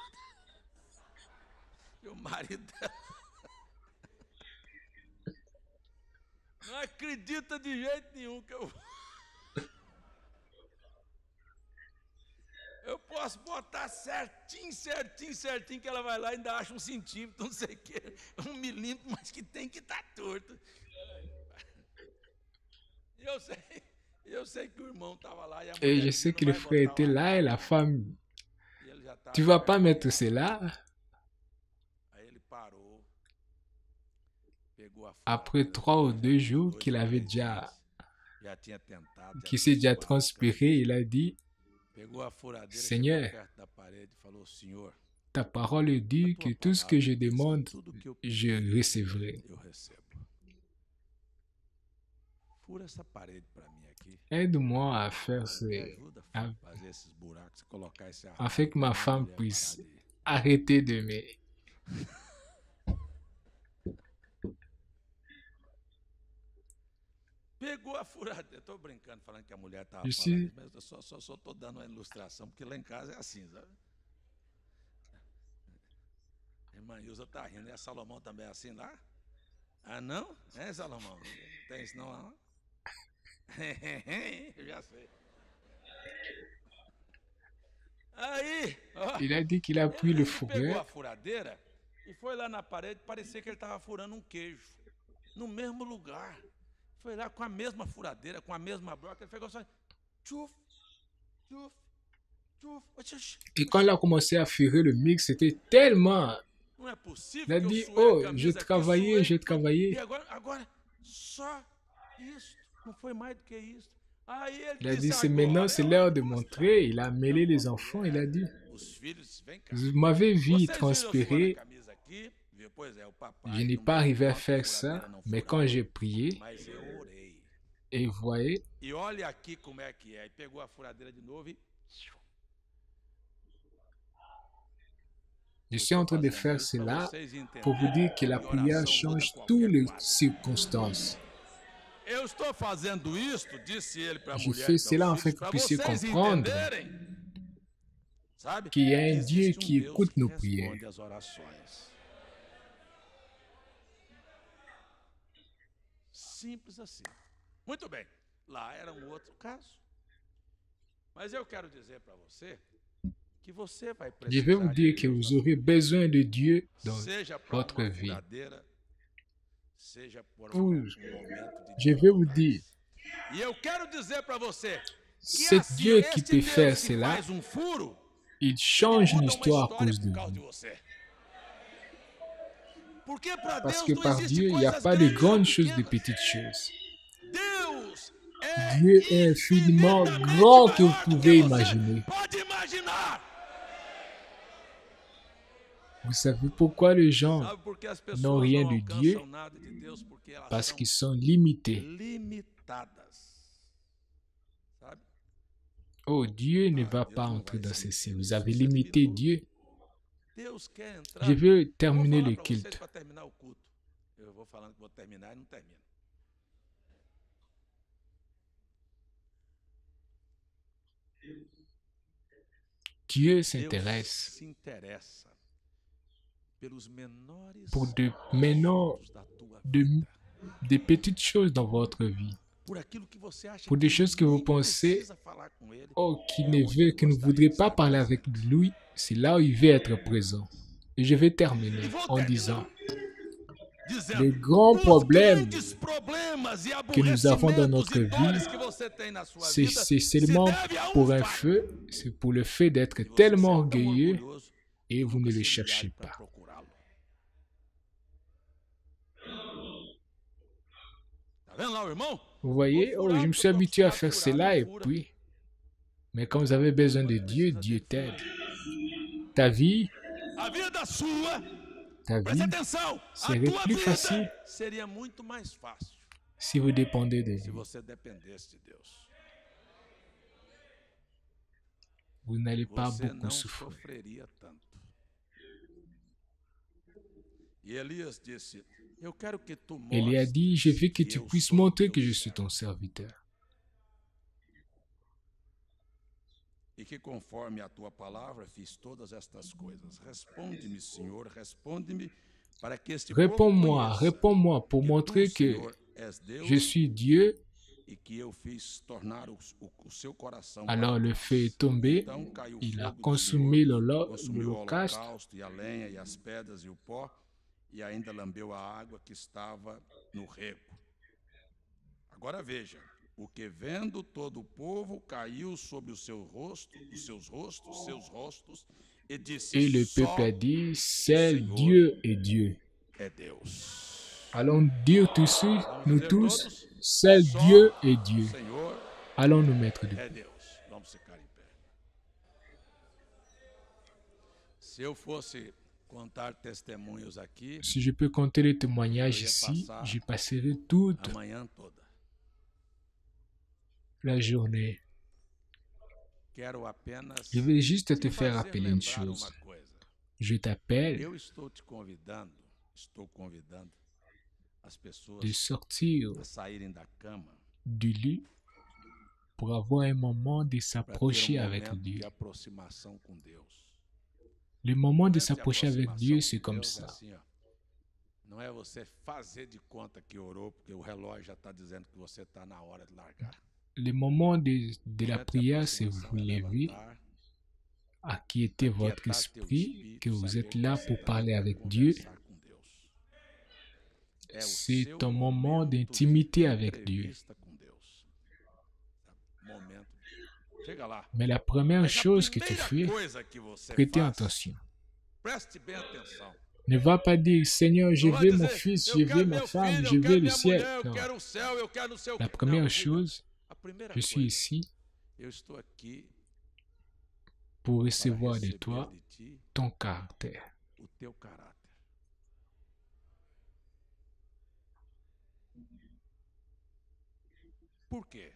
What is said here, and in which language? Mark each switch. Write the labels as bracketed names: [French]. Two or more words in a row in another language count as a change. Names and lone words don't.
[Portuguese] E o marido dela não acredita de jeito nenhum que eu posso botar certinho, certinho, certinho, que ela vai lá e ainda acha um centímetro, não sei o quê, 1 milímetro, mas que tem que estar torto. Eu sei que o irmão estava lá e a mulher [French] Et je sais que le frère était là et la femme, tu vas pas mettre cela? [Portuguese] Aí ele parou, pegou a [French] Après 3 ou 2 jours qu'il avait déjà, [Portuguese] já tinha tentado, [French] qu'il s'est déjà transpiré, il a dit, [Portuguese] pegou a furadeira, [French] Seigneur, [Portuguese] chegou perto da parede e falou, Senhor, [French] ta parole dit que tout ce que je demande, je recevrai. [Portuguese] eu recebo. Fura essa parede para mim aqui. [French] Aide-moi à faire [Portuguese] Me [French] ce, [Portuguese] ajuda [French] à- [Portuguese] a fazer esses buracos e colocar esse [French] afin que ma [Portuguese] pra [French] femme [Portuguese] mulher [French] puisse [Portuguese] parar de- [French] arrêter de me... [Portuguese] Pegou a furadeira. Estou brincando, falando que a mulher estava [French] Je [Portuguese] falando, [French] suis- [Portuguese] mas eu só estou dando uma ilustração, porque lá em casa é assim, sabe? A irmã Ilza está rindo, e a Salomão também é assim lá? Ah, não? É, Salomão? Tem isso não lá? Não? Eu já sei. Aí, ó, [French] Il a dit qu'il a pris le [Portuguese] ele pegou a [French] fourreur [Portuguese] furadeira e foi lá na parede, parecia que ele estava furando um queijo, no mesmo lugar. Foi lá com a mesma furadeira, com a mesma broca, ele pegou só, tchuf, tchuf, tchuf, oxi, [French] et quand il a commencé à furer le mix, c'était tellement... [Portuguese] não é possível [French] Il a [Portuguese] que eu [French] dit, [Portuguese] suei oh, a camisa [French] j'ai [Portuguese] aqui, [French] travaillé, [Portuguese] suei, [French] j'ai [Portuguese] e [French] travaillé. [Portuguese] agora, só isso, não foi mais do que isso. Aí ele [French] Il a dit, [Portuguese] disse, [French] c'est maintenant, [Portuguese] agora [French] c'est [Portuguese] eu [French] l'heure de [Portuguese] vou [French] montrer. Il a mêlé les enfants, il a dit, [Portuguese] os filhos, vem cá. [French] vous m'avez vu [Portuguese] Vocês viram eu suando [French] transpirer, [Portuguese] a camisa aqui? Viu? Pois é, o papai [French] je n'ai [Portuguese] não [French] pas arrivé à [Portuguese] botou a [French] faire [Portuguese] furadeira, [French] ça, [Portuguese] não [French] mais [Portuguese] furava, [French] quand j'ai prié, [Portuguese] mas eu orei. [French] et vous voyez, [Portuguese] E olha aqui como é que é. E pegou a furadeira de novo e [French] je suis en train de faire cela pour vous dire que la prière change toutes les circonstances. [Portuguese] eu estou fazendo isto, disse ele para a [French] Je [Portuguese] mulher, [French] fais [Portuguese] para [French] cela [Portuguese] os [French] afin [Portuguese] filhos, [French] que [Portuguese] para [French] vous puissiez [Portuguese] vocês [French] comprendre [Portuguese] entenderem, sabe? [French] qu'il y a un [Portuguese] existe [French] Dieu qui [Portuguese] Deus [French] écoute [Portuguese] que [French] nos [Portuguese] responde [French] prières. [Portuguese] às orações. Simples assim. Muito bem. Lá era um outro caso. Mas eu quero dizer para você que você vai [French] Je vais vous [Portuguese] precisar [French] dire [Portuguese] de [French] que [Portuguese] Deus [French] vous aurez besoin de Dieu dans [Portuguese] seja para [French] votre [Portuguese] uma [French] vie. [Portuguese] furadeira, seja por [French] Vous- [Portuguese] um momento de [French] Je vais vous dire, [Portuguese] E eu quero dizer para você que [French] c'est [Portuguese] assim, [French] Dieu qui [Portuguese] este [French] peut [Portuguese] Deus [French] faire [Portuguese] que [French] cela, [Portuguese] faz um furo, [French] il change [Portuguese] muda [French] une [Portuguese] uma [French] histoire à [Portuguese] história [French] cause de [Portuguese] por causa de [French] vous. [Portuguese] você. Porque para [French] Parce [Portuguese] Deus [French] que [Portuguese] não [French] par [Portuguese] existe [French] Dieu, il n'y a [Portuguese] coisas [French] pas de [Portuguese] grandes ou [French] grandes choses, de [Portuguese] pequenas. [French] petites choses. [Portuguese] Deus [French] Dieu est infiniment grand que vous pouvez imaginer. [Portuguese] Pode imaginar. [French] Vous savez pourquoi les gens, [Portuguese] Sabe por que as pessoas não rien não [French] de [Portuguese] alcançam [French] Dieu? [Portuguese] nada de Deus? Porque elas [French] Parce [Portuguese] são [French] qu'ils sont limités. [Portuguese] limitadas. Sabe? [French] Oh, Dieu ne va pas entrer dans ceci. Vous avez limité Dieu. [Portuguese] Deus quer entrar. [French] Je vais [Portuguese] Eu vou [French] terminer [Portuguese] falar [French] le [Portuguese] pra vocês [French] culte. [Portuguese] para terminar o culto. Eu vou falando que vou terminar e não termino. [French] Dieu [Portuguese] Deus [French] s'intéresse [Portuguese] se interessa pelos menores [French] pour maintenant [Portuguese] assuntos da tua [French] de- [Portuguese] vida. [French] des petites choses dans votre vie. [Portuguese] Por aquilo que você acha [French] Pour des [Portuguese] que [French] choses que vous [Portuguese] nem [French] pensez, [Portuguese] precisa falar com ele. [French] oh, qui ne veut, que ne voudrait pas parler avec lui, c'est là où il veut être présent. Et je vais terminer en disant, [Portuguese] Dizendo, [French] les grands [Portuguese] os [French] problèmes [Portuguese] grandes problemas e [French] que nous avons dans notre [Portuguese] aborrecimentos e [French] vie, [Portuguese] dores que você tem na sua [French] c'est [Portuguese] vida [French] c'est [Portuguese] se [French] seulement [Portuguese] deve a [French] pour un [Portuguese] fato. [French] feu, c'est pour le fait d'être [Portuguese] E você [French] tellement [Portuguese] ser tão [French] orgueilleux [Portuguese] orgulhoso [French] et vous [Portuguese] nunca [French] ne [Portuguese] se [French] le [Portuguese] humilhar [French] cherchez [Portuguese] para [French] pas. [Portuguese] procurá-lo. Tá vendo lá o irmão? [French] Vous voyez, oh, je me suis habitué à faire cela et puis, mais quand vous avez besoin de Dieu, Dieu t'aide. Ta vie, [Portuguese] A vida sua [French] ta [Portuguese] Preste [French] vie [Portuguese] atenção, a [French] serait [Portuguese] tua [French] plus [Portuguese] vida [French] facile [Portuguese] seria muito mais fácil [French] si vous dépendez de [Portuguese] se [French] lui. [Portuguese] você dependesse de Deus. [French] Vous n'allez pas [Portuguese] Você [French] beaucoup [Portuguese] não [French] souffrir. [Portuguese] sofreria tanto. E Elias disse: Eu quero que tu [French] Élie a dit, je veux que [Portuguese] mostres que [French] tu [Portuguese] eu [French] puisses [Portuguese] sou [French] montrer [Portuguese] teu [French] que je suis [Portuguese] servo. [French] ton serviteur. [Portuguese] E que conforme a tua palavra fiz todas estas coisas. Responde-me, Senhor, responde-me, para que este povo conheça [French] Réponds-moi pour que montrer [Portuguese] tu, [French] que [Portuguese] Senhor, és [French] je [Portuguese] Deus [French] suis Dieu. [Portuguese] e que eu fiz tornar o seu coração [French] Alors [Portuguese] para [French] le [Portuguese] Deus. [French] feu est tombé, [Portuguese] Então caiu o [French] il a [Portuguese] fogo do [French] consumé [Portuguese] Senhor, consumiu o [French] l'holocauste, [Portuguese] holocausto e a lenha e as pedras e o pó, e ainda lambeu a água que estava no rego. Agora veja, o que vendo todo o povo caiu sobre o seu rosto, os seus rostos, e disse: [French] et le [Portuguese] Só [French] peuple a dit, seul [Portuguese] Senhor [French] Dieu est Dieu. [Portuguese] é Deus. [French] Allons dire tous, [Portuguese] Vamos [French] nous [Portuguese] dizer [French] tous, [Portuguese] todos, [French] seul [Portuguese] só [French] Dieu est Dieu. [Portuguese] Senhor [French] Allons nous mettre [Portuguese] é [French] debout. [Portuguese] Deus. Vamos ficar em pé. Se eu fosse contar testemunhos aqui, [French] Si je peux compter les témoignages [Portuguese] eu ia [French] ici, [Portuguese] passar [French] j'y passerai toute [Portuguese] a manhã toda. [French] la journée. [Portuguese] Quero apenas [French] Je vais juste [Portuguese] te [French] te faire [Portuguese] fazer [French] rappeler une [Portuguese] lembrar [French] chose. [Portuguese] uma coisa. [French] Je t'appelle [Portuguese] Eu estou convidando as pessoas [French] de sortir [Portuguese] a saírem da cama [French] du lit pour avoir un moment de [Portuguese] para ter [French] s'approcher avec [Portuguese] momento [French] Dieu. [Portuguese] de aproximação com Deus. [French] Le moment de [Portuguese] Momento [French] s'approcher avec [Portuguese] aproximação [French] Dieu, [Portuguese] com [French] c'est comme [Portuguese] Deus é [French] ça. [Portuguese] assim, ó. Não é você fazer de conta que orou, porque o relógio já está dizendo que você está na hora de largar. [French] Le moment de la [Portuguese] Momento de [French] prière, c'est vous [Portuguese] aproximação é [French] lever, [Portuguese] levantar, [French] acquiéter votre [Portuguese] aquietar teu [French] esprit, [Portuguese] espírito, [French] que vous [Portuguese] saber [French] êtes [Portuguese] que [French] là [Portuguese] você [French] pour [Portuguese] tá [French] parler [Portuguese] para [French] avec Dieu. [Portuguese] conversar com Deus. É o [French] C'est [Portuguese] seu [French] un moment [Portuguese] momento de [French] d'intimité avec Dieu. [Portuguese] entrevista com Deus. Momento. Chega lá. [French] Mais la première [Portuguese] Mas a [French] chose que tu [Portuguese] primeira [French] fais, [Portuguese] coisa que você [French] prêtez [Portuguese] faz, [French] attention. [Portuguese] preste bem atenção. [French] Ne va pas dire, Seigneur, je [Portuguese] Não vai [French] veux mon [Portuguese] dizer, [French] fils, [Portuguese] eu [French] je [Portuguese] quero [French] veux ma [Portuguese] meu [French] femme, [Portuguese] filho, [French] je [Portuguese] eu [French] veux [Portuguese] quero [French] le [Portuguese] minha [French] ciel. [Portuguese] mulher, eu [French] Non. [Portuguese] quero o céu, eu quero não sei o [French] La [Portuguese] quê. [French] première [Portuguese] Não, diga, [French] chose, [Portuguese] a primeira [French] je suis [Portuguese] coisa, [French] ici [Portuguese] eu estou aqui [French] pour [Portuguese] para [French] recevoir de [Portuguese] receber [French] toi [Portuguese] de ti [French] ton caractère. [Portuguese] o teu caráter. Por quê?